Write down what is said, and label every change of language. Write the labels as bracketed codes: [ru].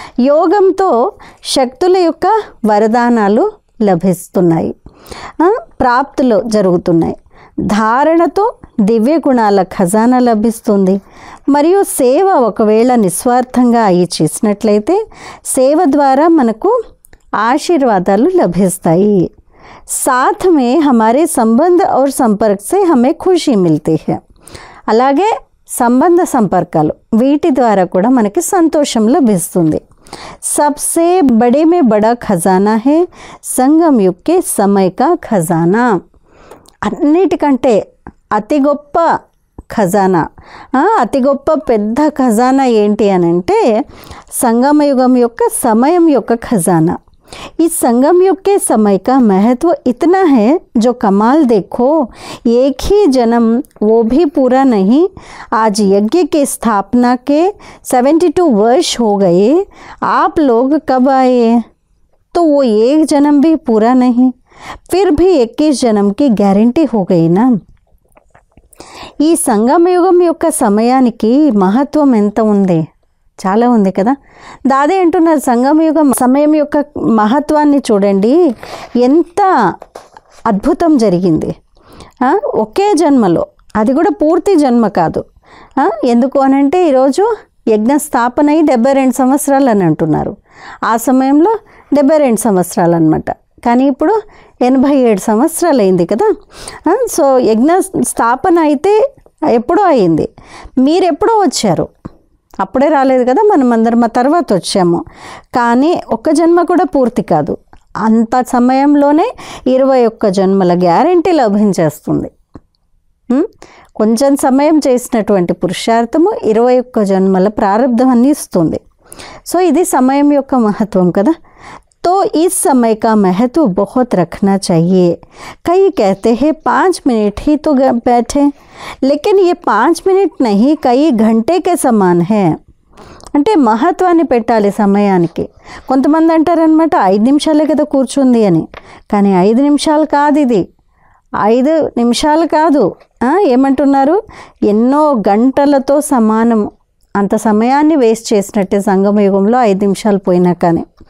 [te] యోగంతో శక్తుల యొక్క వరదానాలు లభిస్తున్నాయి, ప్రాప్తులు జరుగుతున్నాయి. ధారణతో దివ్య గుణాల ఖజానా లభిస్తుంది. మరియు సేవ ఒకవేళ నిస్వార్థంగా అయ్యి చేసినట్లయితే సేవ ద్వారా మనకు ఆశీర్వాదాలు లభిస్తాయి. [hi] साथ में हमारे संबंध और संपर्क से हमें खुशी मिलती है. [te] అలాగే సంబంధ సంపర్కాలు వీటి ద్వారా కూడా మనకి సంతోషం లభిస్తుంది. [hi] सबसे बड़े में बड़ा खजाना है संगम युग के समय का खजाना. [te] అన్నిటికంటే అతి గొప్ప ఖజానా, అతి గొప్ప పెద్ద ఖజానా ఏంటి అని అంటే సంగమయుగం యొక్క సమయం యొక్క ఖజానా. [hi] इस संगम युग के समय का महत्व इतना है जो कमाल देखो, एक ही जन्म वो भी पूरा नहीं. आज यज्ञ की स्थापना के 72 वर्ष हो गए. आप लोग कब आए? तो वो एक जन्म भी पूरा नहीं, फिर भी 21 जन्म की गारंटी हो गई ना. [te] ఈ సంగమయుగం యొక్క సమయానికి మహత్వం ఎంత ఉంది? చాలా ఉంది కదా. దాదే అంటున్నారు సంగమయుగం సమయం యొక్క మహత్వాన్ని చూడండి, ఎంత అద్భుతం జరిగింది ఒకే జన్మలో, అది కూడా పూర్తి జన్మ కాదు. ఎందుకు అనంటే ఈరోజు యజ్ఞ స్థాపన అయి 72 సంవత్సరాలు అని అంటున్నారు. ఆ సమయంలో 72 సంవత్సరాలు అనమాట. కానీ ఇప్పుడు 87 సంవత్సరాలు అయింది కదా. సో యజ్ఞ స్థాపన అయితే ఎప్పుడో అయింది, మీరు ఎప్పుడో వచ్చారు, అప్పుడే రాలేదు కదా, మనం అందరం మా తర్వాత వచ్చాము. కానీ ఒక్క జన్మ కూడా పూర్తి కాదు, అంత సమయంలోనే 21 జన్మల గ్యారెంటీ లభించేస్తుంది. కొంచెం సమయం చేసినటువంటి పురుషార్థము 21 జన్మల ప్రారంధాన్ని ఇస్తుంది. సో ఇది సమయం యొక్క మహత్వం కదా. [hi] तो इस समय का महत्व बहुत रखना चाहिए. कई कहते हैं 5 मिनट ही तो बैठे, लेकिन ये 5 मिनट नहीं, कई घंटे के समान है. [te] అంటే మహత్వాన్ని పెట్టాలి సమయానికి. కొంతమంది అంటారనమాట 5 నిమిషాలే కదా కూర్చుంది అని, కానీ 5 నిమిషాలు కాదు, ఇది 5 నిమిషాలు కాదు. ఏమంటున్నారు? ఎన్నో గంటలతో సమానం. అంత సమయాన్ని వేస్ట్ చేసినట్టే సంగమయుగంలో 5 నిమిషాలు పోయినా కానీ.